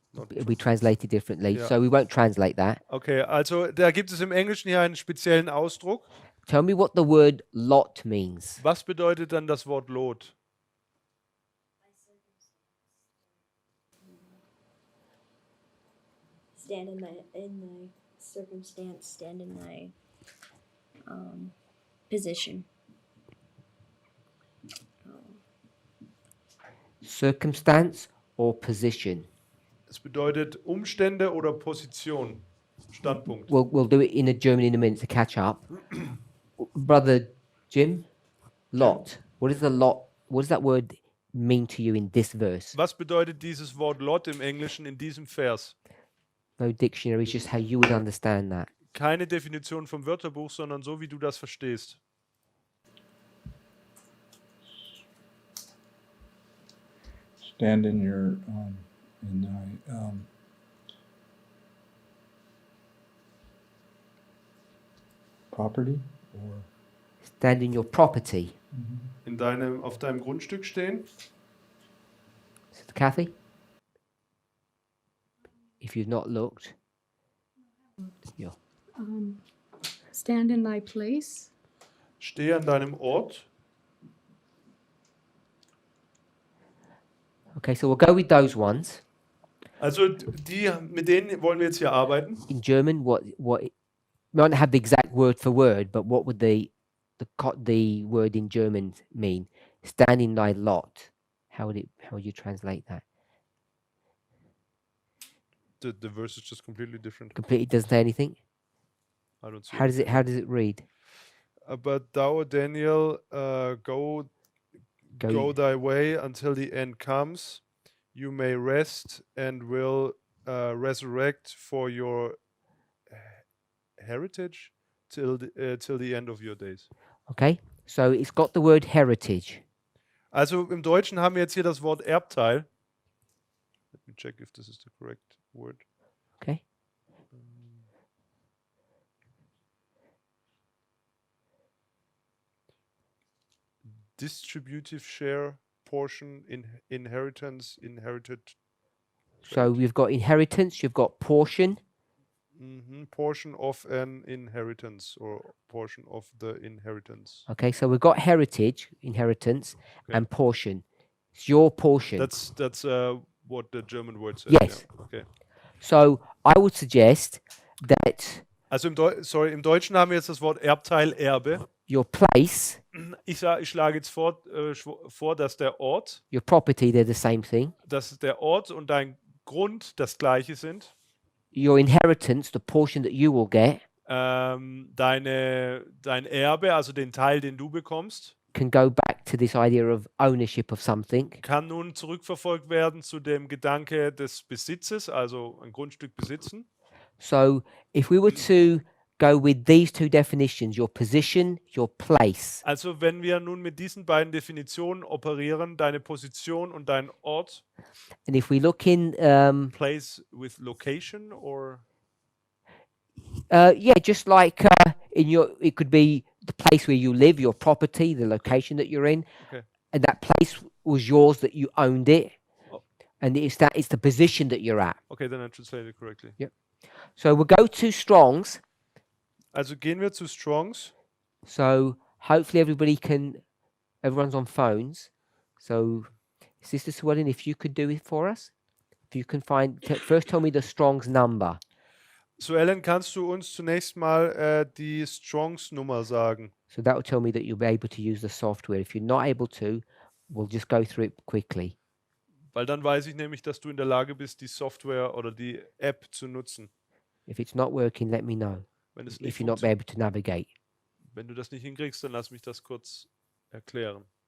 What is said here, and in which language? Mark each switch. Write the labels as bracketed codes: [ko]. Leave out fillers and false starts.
[en] It'll be translated differently, Yeah. so we won't translate that. [de] okay, also da gibt es im Englischen hier einen speziellen Ausdruck. [en] Tell me what the word lot means. [de] Was bedeutet dann das Wort Lot? [en] Stand in thy circumstance, stand in thy position. Circumstance or position. [de] Es bedeutet Umstände oder Position. Standpunkt. [en] We'll do it in a German in a minute to catch up. Brother Jim, lot. What is the lot? What does that word mean to you in this verse? [de] Was bedeutet dieses Wort Lot im Englischen in diesem Vers? [en] No dictionary, it's just how you would understand that. [de] Keine Definition vom Wörterbuch, sondern so, wie du das verstehst. [en] Stand in your in thy property or Stand in your property. [de] Auf deinem Grundstück stehen. [en] Sister Kathy? If you've not looked. Yeah. Stand in thy place. [de] Stehe an deinem Ort. [en] Okay, so we'll go with those ones. [de] Also mit denen wollen wir jetzt hier arbeiten. [en] In German, what we might not have the exact word for word, but what would the word in German mean? Stand in thy lot. How would you translate that? The verse is just completely different. Completely doesn't say anything. I don't see How it. does it read? But thou, Daniel, go thy way until the end comes. You may rest and will resurrect for your heritage till the end of your days. Okay, so it's got the word heritage. [de] Also im Deutschen haben wir jetzt hier das Wort Erbteil. [en] Let me check if this is the correct word. Okay. Distributive share, portion, inheritance, inherited. So we've got inheritance, you've got portion. Portion of an inheritance or portion of the inheritance. Okay, so we've got heritage, inheritance, and portion. It's your portion. That's what the German word says. Yes. Yeah. Okay. So I would suggest that [de] Also im Deutschen haben wir jetzt das Wort Erbteil, Erbe. [en] your place, [de] Ich schlage jetzt vor, dass der Ort, [en] your property, they're the same thing. [de] dass der Ort und dein Grund das gleiche sind. [en] Your inheritance, the portion that you will get, [de] Dein Erbe, also den Teil, den du bekommst, [en] can go back to this idea of ownership of something. [de] kann nun zurückverfolgt werden zu dem Gedanke des Besitzes, also ein Grundstück besitzen. [en] So if we were to go with these two definitions, your position, your place, [de] Also wenn wir nun mit diesen beiden Definitionen operieren, deine Position und dein Ort, [en] and if we look in, place with location or yeah, just like it could be the place where you live, your property, the location that you're in, Okay. and that place was yours, that you owned it, Oh. and it's the position that you're at. Okay, then I translate it correctly. So we'll go to Strong's. [de] Also gehen wir zu Strongs. [en] So hopefully everyone's on phones. So Sister Swellen, if you could do it for us, if you can first tell me the Strong's number. [de] So Ellen, kannst du uns zunächst mal die Strongs Nummer sagen? [en] So that will tell me that you'll be able to use the software. If you're not able to, we'll just go through it quickly. [de] Weil dann weiß ich nämlich, dass du in der Lage bist, die Software oder die App zu nutzen. [en] If it's not working, let me know. [de] Wenn es nicht [en] If you're not able to navigate. [de] Wenn du das nicht hinkriegst, dann lass mich das kurz erklären.